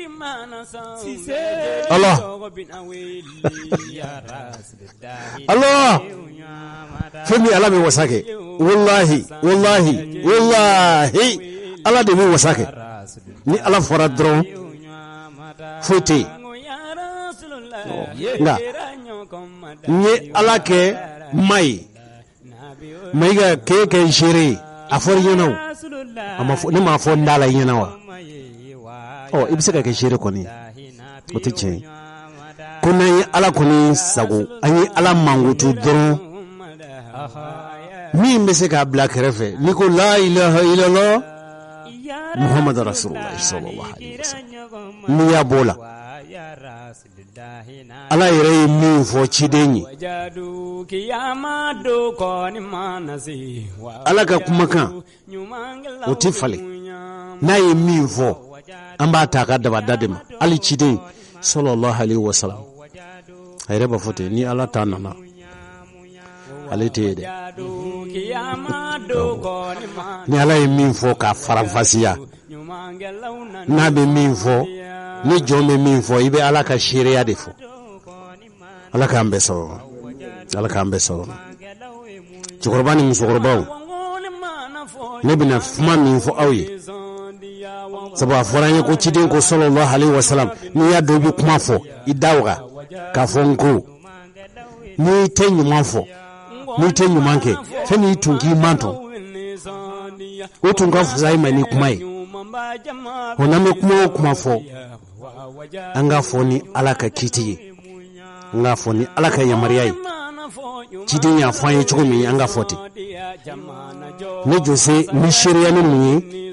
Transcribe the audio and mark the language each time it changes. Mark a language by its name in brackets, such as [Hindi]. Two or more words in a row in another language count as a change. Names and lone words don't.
[Bambara] Allah Allah fɛn min Ala bɛ wasa kɛ wallahi Ala de bɛ wasa kɛ ni Ala fɔra dɔrɔn foyi tɛ yen nka n ye Ala kɛ ma ye ma i ka kɛ n seere ye a fɔra ɲɛna o ne m'a fɔ n da la ɲɛna wa i bɛ se ka kɛ seere kɔni o tɛ tiɲɛ ye ko n'an ye ala kɔni sago an ye ala mankutu dɔrɔn min bɛ se k'a bila kɛrɛfɛ n'i ko [Arabic] لا إله إلا الله محمد رسول الله صلى الله عليه وسلم [Bambara] n'i y'a b'o la ala yɛrɛ ye min fɔ ciden ye ala ka kumakan o tɛ falen n'a ye min fɔ an b'a ta a ka dabada de ma hali ciden [Arabic] صلى الله عليه وسلم [Bambara] a yɛrɛ b'a fɔ ten ni ala ta nana ale tɛ ye dɛ ni ala ye min fɔ k'a faranfasiya n'a bɛ min fɔ ni jɔn bɛ min fɔ i bɛ ala ka seereya de fɔ ala k'an bɛɛ sɔrɔ ala k'an bɛɛ sɔrɔ cɛkɔrɔba ni musokɔrɔbaw ne bɛna kuma min fɔ aw ye sabu a fɔra an ye ko ciden ko [Arabic] صلى الله عليه وسلم [Bambara] n'i y'a dɔn i bɛ kuma fɔ i da waga k'a fɔ n ko n'i tɛ ɲuman fɔ n'i tɛ ɲuman kɛ fɛn min tun k'i mantɔ o tun ka fisa i ma ni kuma ye o n'an bɛ kuma o kuma fɔ an k'a fɔ ni ala ka kiti ye an k'a fɔ ni ala ka yamaruya ye ciden y'a fɔ an ye cogo min an k'a fɔ ten ne jose ni seereya ni mun ye